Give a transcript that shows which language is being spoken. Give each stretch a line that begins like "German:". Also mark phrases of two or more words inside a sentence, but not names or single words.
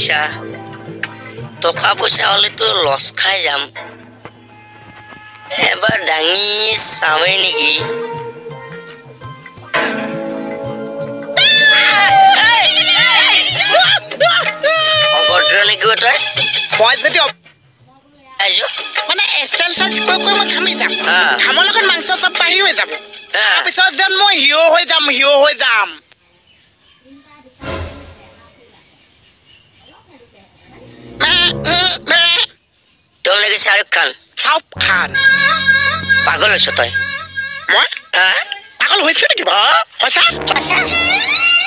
Assamese: পইচা হলে তো লস খাই যাম এবাৰ দাঙি চাওঁৱে নেকি অভদ্ৰ নেকি তই মই যদি আইছো মানে এক্সাৰসাইজ কৰি মই ঘামি যাম ঘামৰ লগত মাংস চব পাহি হৈ যাব তাৰপিছত যেন মই হিও হৈ যাম
Hindi: तुमने की शाहरुख खान
Assamese: পাগল হৈছ তই মই পাগল হৈছ নেকি বা